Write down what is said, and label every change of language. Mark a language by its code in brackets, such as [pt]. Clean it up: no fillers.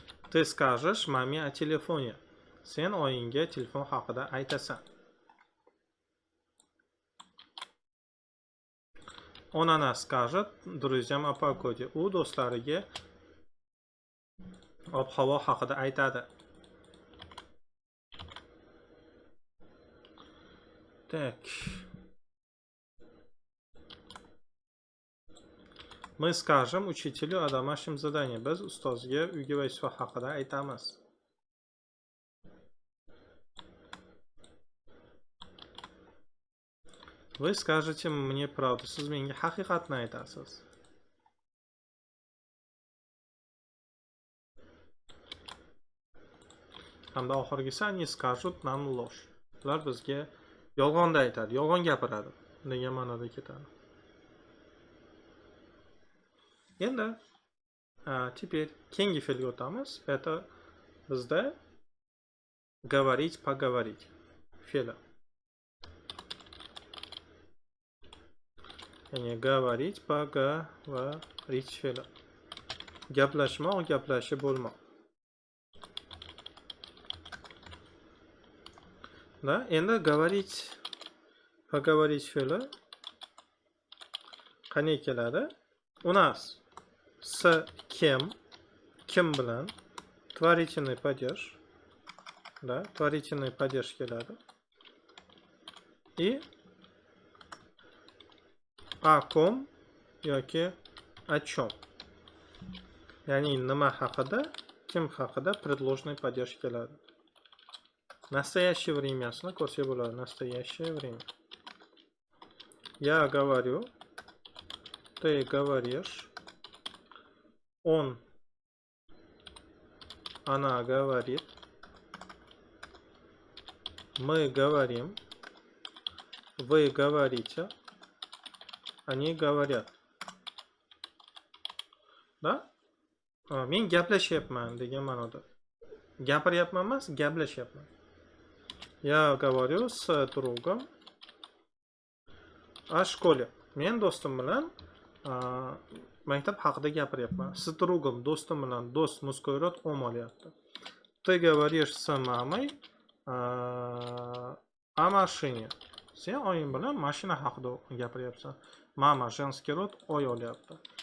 [ru] Ты скажешь маме о телефоне. [uz] Sen oyingga telefon haqida aytasan. [ru] Он, она скажет друзьям о погоде. [uz] U do'stlariga ob-havo haqida aytadi. [ru] Так. Мы скажем учителю о домашнем задании. [uz] Biz ustozga uyga vazifa haqida aytamiz. [ru] Вы скажете мне правду. [uz] Siz menga haqiqatni aytasiz. Hamda oxirgisi [ru] они скажут нам ложь. [uz] Ular bizga yolg'onni aytadi, yolg'on gapiradi degan ma'noda ketadi. Endi [ru] теперь [uz] keyingi fe'lga o'tamiz. [ru] Это bizda говорить, поговорить fe'li. [uz] Ya'ni говорить, поговорить fe'li. Gaplashmoq, gaplashib bo'lmoq. Да, endi говорить, поговорить fe'li qanday keladi? [ru] У нас с кем [uz] bilan [ru] творительный падеж, да, творительный падеж keladi. И о ком yoki о чем. [uz] Ya'ni nima haqida, kim haqida предложенный падеж keladi. [ru] Настоящее времясini ko'rsak bo'ladi. Настоящее время. Я говорю, ты говоришь, он, она говорит, мы говорим, вы говорите, они говорят. [uz] Да? Men gaplashyapman degan ma'noda. Gapiryapman emas, gaplashyapman. [ru] Я говорю с другом о школе. [uz] Men do'stim bilan maktab haqida gapiryapman. [ru] С другом, [uz] do'stim bilan, do'st muzko'y rod om olyapti. [ru] Ты говоришь с мамой о машине. [uz] Sen oying bilan mashina haqida gapiryapsan. Mama женский род oy olyapti.